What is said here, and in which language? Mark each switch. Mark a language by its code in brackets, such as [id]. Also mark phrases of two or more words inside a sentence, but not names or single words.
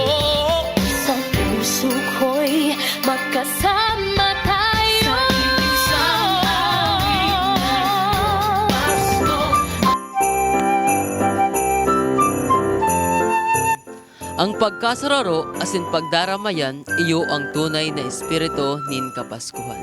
[tl] Sa puso ko'y magkasama tayo. Sa isang Pasko. [bik] Ang pagkasararo asin pagdaramayan iyo ang tunay na espiritu nin Kapaskuhan.